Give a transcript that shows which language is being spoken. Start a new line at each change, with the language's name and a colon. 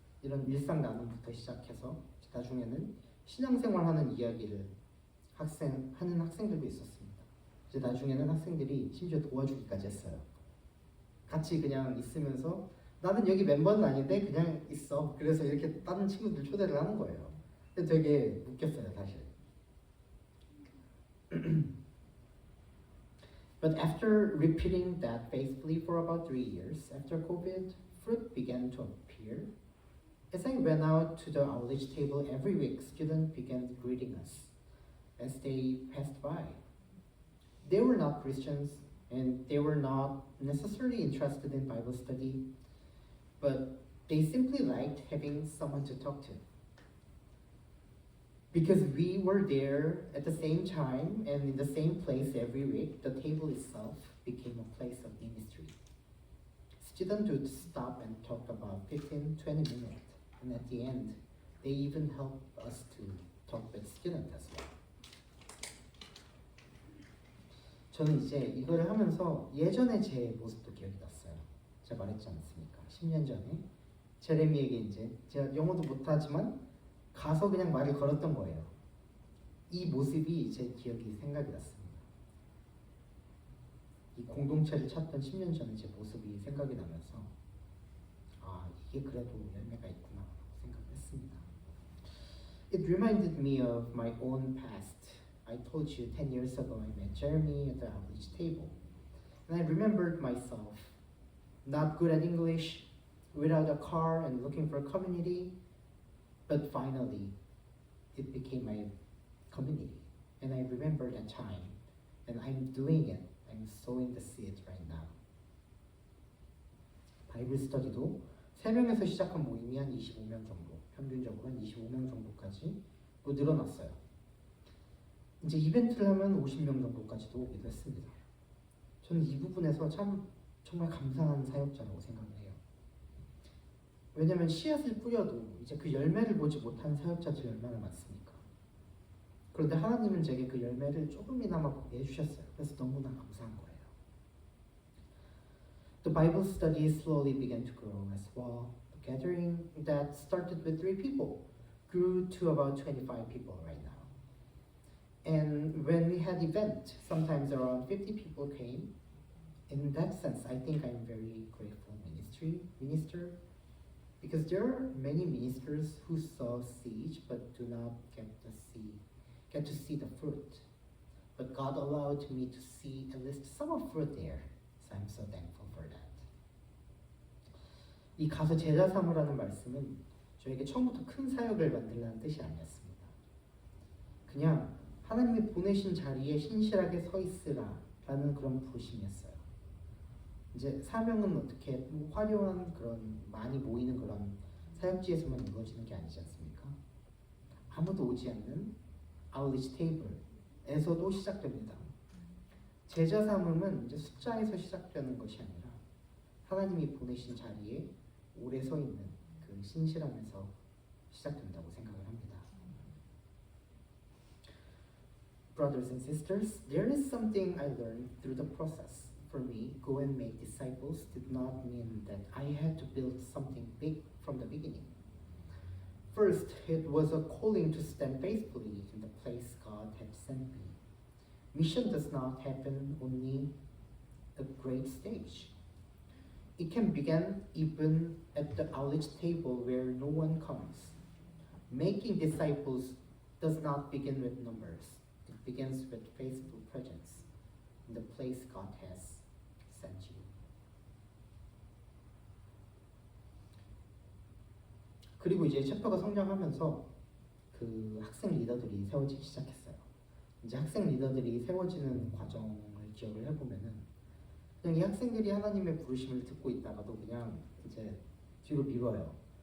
Korean: 이런 일상 나눔부터 시작해서 나중에는 신앙생활하는 이야기를 하는 학생들도 있었습니다. 이제 나중에는 학생들이 심지어 도와주기까지 했어요. 같이 그냥 있으면서 나는 여기 멤버는 아닌데 그냥 있어. 그래서 이렇게 다른 친구들 초대를 하는 거예요. 근데 되게 웃겼어요, 사실.
English: But after repeating that faithfully for about 3 years, after COVID, fruit began to appear. As I went out to the outreach table every week, students began greeting us as they passed by. They were not Christians and they were not necessarily interested in Bible study, but they simply liked having someone to talk to. Because we were there at the same time and in the same place every week, the table itself became a place of ministry. Students would stop and talk about 15-20 minutes, and at the end, they even helped us to talk with students as well.
Korean: 저는 이제 이거를 하면서 예전에 제 모습도 기억이 났어요. 제가 말했지 않습니까? 10년 전에 제레미에게 이제 제가 영어도 못하지만 가서 그냥 말을 걸었던 거예요. 이 모습이 제 기억이 생각이 났습니다. 이 공동체를 찾던 10년 전에 제 모습이 생각이 나면서 아, 이게 그래도 열매가 있구나 생각을 했습니다.
English: It reminded me of my own past. I told you 10 years ago I met Jeremy at the outreach table. And I remembered myself, not good at English, without a car and looking for a community. But finally, it became my community. And I remember that time. And I'm doing it. I'm sowing the seed right now.
Korean: 바이블 스터디도 3명에서 시작한 모임이 한 25명 정도, 평균적으로 한 25명 정도까지 또 늘어났어요. 이제 이벤트를 하면 50명 정도까지도 오기도 했습니다. 저는 이 부분에서 정말 감사한 사역자라고 생각을 해요. 왜냐면 씨앗을 뿌려도 이제 그 열매를 보지 못한 사역자들이 얼마나 많습니까? 그런데 하나님은 제게 그 열매를 조금이나마 보게 해주셨어요. 그래서 너무나 감사한 거예요.
English: The Bible study slowly began to grow as well. The gathering that started with 3 people grew to about 25 people right now. And when we had events, sometimes around 50 people came. In that sense, I think I'm very grateful minister. Because there are many ministers who sow seeds but do not get to see the fruit. But God allowed me to see at least some of fruit there. So I'm so thankful for that.
Korean: 이 가서 제자 삼으라는 말씀은 저에게 처음부터 큰 사역을 만들라는 뜻이 아니었습니다. 그냥 하나님이 보내신 자리에 신실하게 서 있으라라는 그런 부르심이었어요. 이제 사명은 어떻게 뭐 화려한 그런 많이 모이는 그런 사역지에서만 이루어지는 게 아니지 않습니까? 아무도 오지 않는 아웃리치 테이블에서도 시작됩니다. 제자 삼음은 이제 숫자에서 시작되는 것이 아니라 하나님이 보내신 자리에 오래 서 있는 그 신실함에서 시작된다고 생각을 합니다.
English: Brothers and sisters, there is something I learned through the process. For me, go and make disciples did not mean that I had to build something big from the beginning. First, it was a calling to stand faithfully in the place God had sent me. Mission does not happen only at a great stage. It can begin even at the outreach table where no one comes. Making disciples does not begin with numbers. It begins with faithful presence in the place God has sent you.
Korean: 그리고 이제 챕터가 성장하면서 그 학생 리더들이 세워지기 시작했어요. 이제 학생 리더들이 세워지는 과정을 기억을 해보면은 그냥 이 학생들이 하나님의 부르심을 듣고 있다가도 그냥 이제 뒤로 미뤄요.